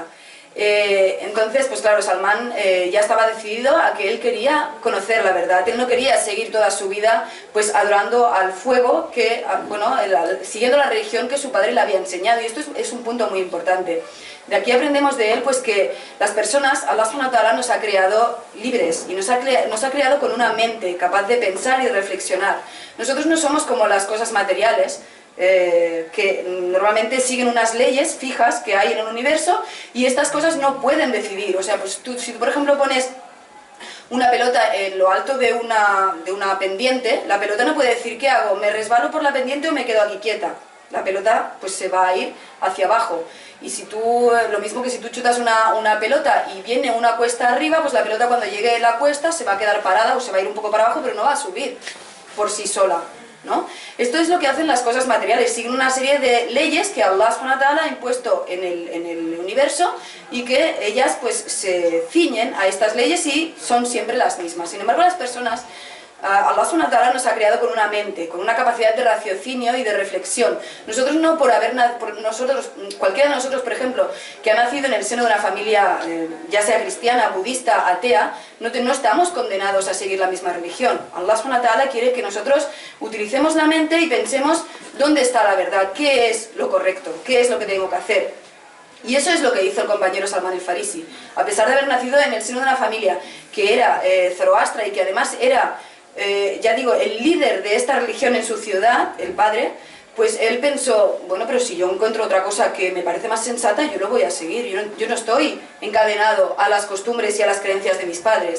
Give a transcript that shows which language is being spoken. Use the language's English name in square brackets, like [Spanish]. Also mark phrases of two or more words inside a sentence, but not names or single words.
[Spanish] Entonces, pues claro, Salmán ya estaba decidido a que él quería conocer la verdad. Él no quería seguir toda su vida pues adorando al fuego, siguiendo la religión que su padre le había enseñado. Y esto es un punto muy importante. De aquí aprendemos de él pues que las personas, [Arabic] الله سبحانه وتعالى [Spanish] nos ha creado libres y nos ha creado con una mente capaz de pensar y de reflexionar. Nosotros no somos como las cosas materiales, que normalmente siguen unas leyes fijas que hay en el universo y estas cosas no pueden decidir. O sea, pues si tú por ejemplo pones una pelota en lo alto de una pendiente, la pelota no puede decir ¿qué hago? ¿Me resbalo por la pendiente o me quedo aquí quieta? La pelota pues se va a ir hacia abajo. Y si tú, lo mismo que si tú chutas una pelota y viene una cuesta arriba, pues la pelota cuando llegue a la cuesta se va a quedar parada o se va a ir un poco para abajo, pero no va a subir por sí sola, ¿no? Esto es lo que hacen las cosas materiales, siguen una serie de leyes que [Arabic] الله سبحانه وتعالى [Spanish] ha impuesto en el universo y que ellas pues se ciñen a estas leyes y son siempre las mismas. Sin embargo, las personas, [Arabic] الله سبحانه وتعالى [Spanish] nos ha creado con una mente, con una capacidad de raciocinio y de reflexión. Nosotros no cualquiera de nosotros, por ejemplo, que ha nacido en el seno de una familia, ya sea cristiana, budista, atea, no estamos condenados a seguir la misma religión. [Arabic] الله سبحانه وتعالى [Spanish] quiere que nosotros utilicemos la mente y pensemos dónde está la verdad, qué es lo correcto, qué es lo que tengo que hacer. Y eso es lo que hizo el compañero Salmán el Farisi. A pesar de haber nacido en el seno de una familia que era zoroastra y que además era ya digo, el líder de esta religión en su ciudad, el padre, pues él pensó, bueno, pero si yo encuentro otra cosa que me parece más sensata, yo lo voy a seguir, yo no estoy encadenado a las costumbres y a las creencias de mis padres.